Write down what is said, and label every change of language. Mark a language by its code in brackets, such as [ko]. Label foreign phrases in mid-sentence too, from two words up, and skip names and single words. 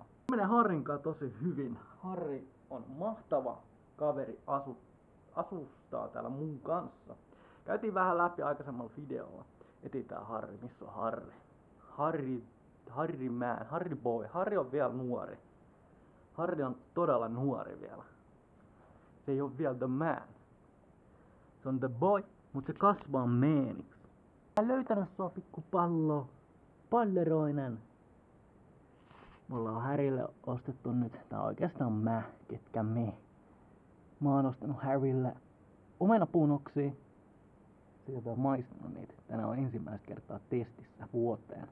[fi] Menee Harrin kanssa tosi hyvin. Harri on mahtava kaveri, asustaa täällä mun kanssa. Käytiin vähän läpi aikaisemmalla videolla. Etsitään Harri, missä on Harri? Harry boy. Harri on vielä nuori. Harri on todella nuori vielä. Se ei ole vielä [en] the man. [fi] Se on [en] the boy, [fi] mutta se kasvaa maniksi. Mä oon löytänyt sua pikku palleroinen. Mulla on Harrylle ostettu nyt, tää on oikeastaan ketkä me. Mä oon ostanut Harrylle omenapunoksia. Sieltä on maistanut niitä. Tänään on ensimmäistä kertaa testissä vuoteen.